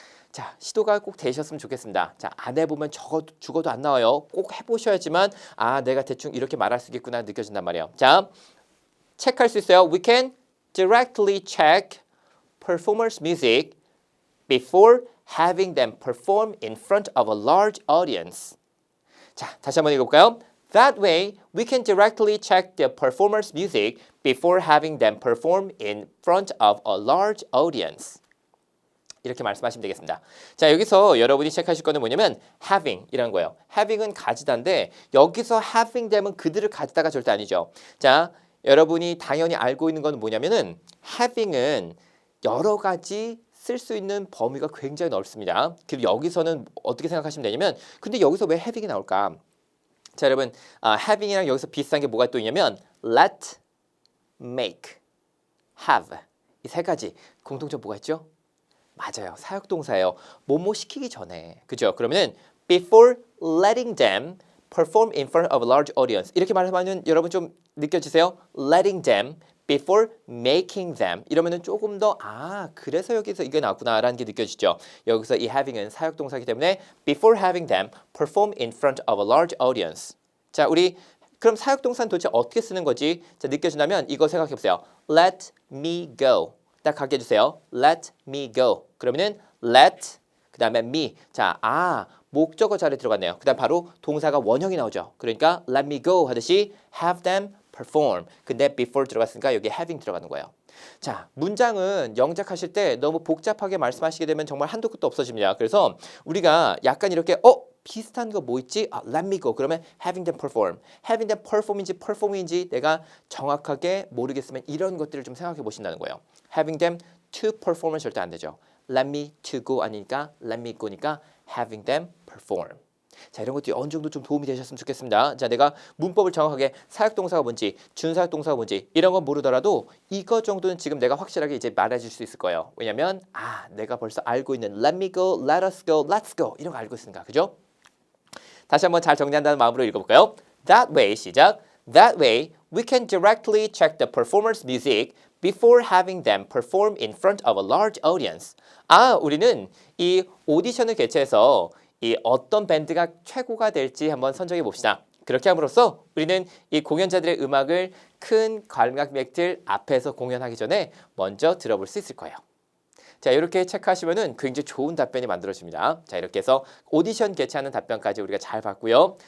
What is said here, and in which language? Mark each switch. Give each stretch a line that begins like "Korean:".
Korean: 자, 시도가 꼭 되셨으면 좋겠습니다. 자, 안 해보면 죽어도 안 나와요. 꼭 해보셔야지만 아, 내가 대충 이렇게 말할 수 있겠구나 느껴진단 말이에요. 자, 체크할 수 있어요.
English: We can directly check performers' music before having them perform in front of a large audience.
Korean: 자, 다시 한번 읽어볼까요?
English: That way, we can directly check the performer's music before having them perform in front of a large audience.
Korean: 이렇게 말씀하시면 되겠습니다. 자, 여기서 여러분이 체크하실 거는 뭐냐면 having 이라는 거예요. having은 가지다인데 여기서
English: having them
Korean: 은 그들을 가지다가 절대 아니죠. 자, 여러분이 당연히 알고 있는 건 뭐냐면은 having은 여러 가지 쓸 수 있는 범위가 굉장히 넓습니다. 그리고 여기서는 어떻게 생각하시면 되냐면 근데 여기서 왜 having이 나올까? 자, 여러분 having이랑 여기서 비슷한 게 뭐가 또 있냐면 let, make, have 이 세 가지 공통점 뭐가 있죠? 맞아요. 사역동사예요. 뭐뭐 시키기 전에. 그죠?
English: 그러면은 before letting them perform in front of a large audience.
Korean: 이렇게 말하면 여러분 좀 느껴지세요?
English: letting them before making them.
Korean: 이러면은 조금 더 그래서 여기서 이게 나왔구나라는 게 느껴지죠. 여기서 이 having은 사역동사이기 때문에
English: before having them perform in front of a large audience.
Korean: 자, 우리 그럼 사역동사는 도대체 어떻게 쓰는 거지? 자, 느껴진다면 이거 생각해 보세요.
English: let me go.
Korean: 딱 가게 해주세요.
English: Let me go.
Korean: 그러면은 let 그 다음에 me. 자, 목적어 자리에 들어갔네요. 그 다음 바로 동사가 원형이 나오죠.
English: 그러니까 let me go 하듯이 have them perform.
Korean: 근데 before 들어갔으니까 여기 having 들어가는 거예요. 자, 문장은 영작하실 때 너무 복잡하게 말씀하시게 되면 정말 한도 끝도 없어집니다. 그래서 우리가 약간 이렇게 비슷한 거 뭐 있지?
English: let me go. 그러면 having them perform. having them perform
Korean: 인지 perform인지 내가 정확하게 모르겠으면 이런 것들을 좀 생각해 보신다는 거예요.
English: having them to perform은
Korean: 절대 안 되죠.
English: let me to go 아니니까 let me go니까 having them perform.
Korean: 자, 이런 것들이 어느 정도 좀 도움이 되셨으면 좋겠습니다. 자, 내가 문법을 정확하게 사역동사가 뭔지 준사역동사가 뭔지 이런 건 모르더라도 이거 정도는 지금 내가 확실하게 이제 말해줄 수 있을 거예요. 왜냐면 내가 벌써 알고 있는
English: let me go, let us go, let's go
Korean: 이런 거 알고 있으니까. 그죠? 다시 한번 잘 정리한다는 마음으로 읽어볼까요?
English: That way, 시작. That way, we can directly check the performer's music before having them perform in front of a large audience.
Korean: 우리는 이 오디션을 개최해서 이 어떤 밴드가 최고가 될지 한번 선정해 봅시다. 그렇게 함으로써 우리는 이 공연자들의 음악을 큰 관객들 앞에서 공연하기 전에 먼저 들어볼 수 있을 거예요. 자, 이렇게 체크하시면은 굉장히 좋은 답변이 만들어집니다. 자, 이렇게 해서 오디션 개최하는 답변까지 우리가 잘 봤고요.